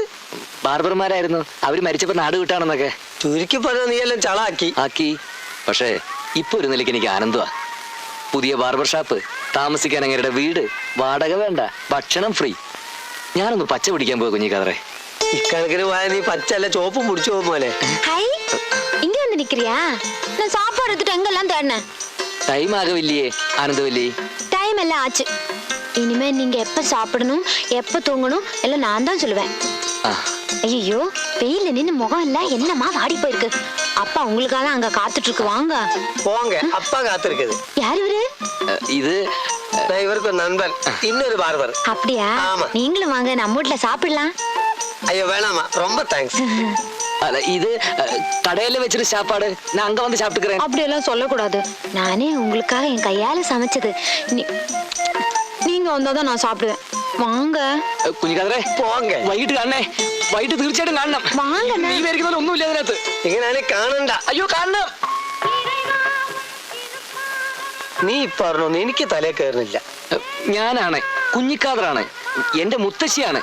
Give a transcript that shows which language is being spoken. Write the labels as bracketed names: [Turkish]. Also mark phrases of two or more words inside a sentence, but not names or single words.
[Malayalam] ബാർബർമാരായിരുന്നു. അവര് മരിച്ചപ്പോ നാട് വിട്ടാണെന്നൊക്കെ. ചുരുക്കി പറഞ്ഞ നീ എല്ലാം ചളാക്കി ആക്കി. പക്ഷേ ഇപ്പൊ ഒരു നിലയ്ക്ക് എനിക്ക് ആനന്ദമാ. പുതിയ ബാർബർ ഷാപ്പ്, താമസിക്കാൻ അങ്ങേരുടെ വീട്, വാടക വേണ്ട, ഭക്ഷണം ഫ്രീ. ഞാനൊന്ന് പച്ച പിടിക്കാൻ പോയ കുഞ്ഞിക്കാതറേ. ഇക്കണക്കിന് പോയ നീ പച്ചല്ല ചോപ്പും പിടിച്ചു പോകുമ്പോലെ. [Tamil] இங்க வந்து நிக்கிறியா? நான் சாப்பாடு எடுத்துட்டு எங்கெல்லாம் தேடினேன். [English] time aagavillaiye [Tamil] ஆனந்தவல்லி. டைம் எல்லாம் ஆச்சு. இனிமே நீங்க எப்ப சாப்பிடணும் எப்ப தூங்கணும் எல்லாம் நான் தான் சொல்லுவேன். ஐயோ, வெயில நின்னு முகம் எல்லாம் என்னமா வாடி போயிருக்கு. அப்பா உங்களுக்காக அங்க காத்துட்டு இருக்கு. வாங்க போங்க. அப்பா காத்திருக்குது. யார் இவரு? இது இவருக்கு நண்பன், இன்னொரு பார்பர். அப்படியா? நீங்களும் வாங்க, நம்ம வீட்டுல சாப்பிடலாம். ஐயோ வேணாமா, ரொம்ப தேங்க்ஸ். அல்ல, இது கடையில வச்சிரு சாப்பாடு. நான் அங்க வந்து சாப்பிட்டுக்கிறேன். அப்படியெல்லாம் சொல்லக்கூடாது. நானே உங்களுக்காக என் கையால சமைச்சது. நீங்க வந்தாதான் நான் சாப்பிடுவேன். வாங்க [Malayalam] കുഞ്ഞിക്കാതറേ, [Tamil] போங்க. [Malayalam] വൈകിട്ട് കാണണേ. വൈകിട്ട് തീർച്ചയായിട്ടും കാണണം. [Tamil] வாங்க. [Malayalam] നീ വിചാരിക്കുന്ന ഒന്നുമില്ല അതിനകത്ത്. ഇങ്ങനെ കാണണ്ട. അയ്യോ കാണണം. നീ പറഞ്ഞൊന്നും എനിക്ക് തലേ കയറുന്നില്ല. ഞാനാണ് കുഞ്ഞിക്കാതറാണ്. എന്റെ മുത്തശ്ശിയാണ്.